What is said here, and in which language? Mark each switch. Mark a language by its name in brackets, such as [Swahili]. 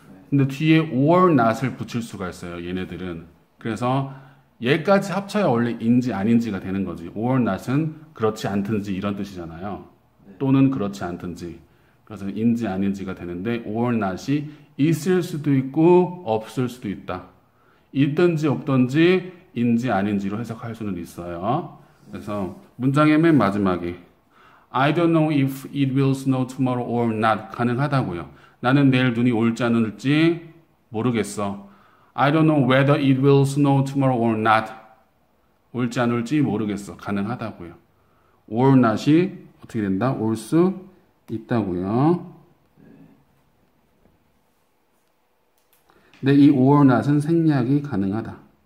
[Korean] 근데 뒤에 or not을 붙일 수가 있어요. 얘네들은. 그래서 얘까지 합쳐야 원래 인지 아닌지가 되는 거지. or not은 그렇지 않든지 이런 뜻이잖아요. 또는 그렇지 않든지. 그래서 인지 아닌지가 되는데 or not이 있을 수도 있고 없을 수도 있다. 있든지 없든지 인지 아닌지로 해석할 수는 있어요. 그래서 문장의 맨 마지막에 [English] I don't know if it will snow tomorrow or not [Korean] 가능하다고요. 나는 내일 눈이 올지 안 올지 모르겠어. [English] I don't know whether it will snow tomorrow or not. [Korean] 올지 안 올지 모르겠어. 가능하다고요. or not이 어떻게 된다? 올 수 있다고요. 근데 이 or not은 생략이 가능하다.